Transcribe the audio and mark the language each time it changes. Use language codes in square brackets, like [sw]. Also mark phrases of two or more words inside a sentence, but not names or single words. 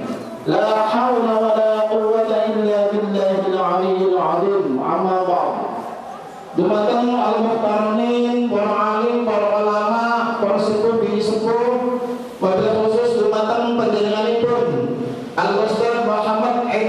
[ar] لا حول ولا قوة إلا بالله العلي العظيم. أما بعد. [jv] Dumateng al-muhtaramin, para alim, para ulama, para sepuh bini sepuh, wabil khusus dumateng panjenenganipun Al-Ustaz Muhammad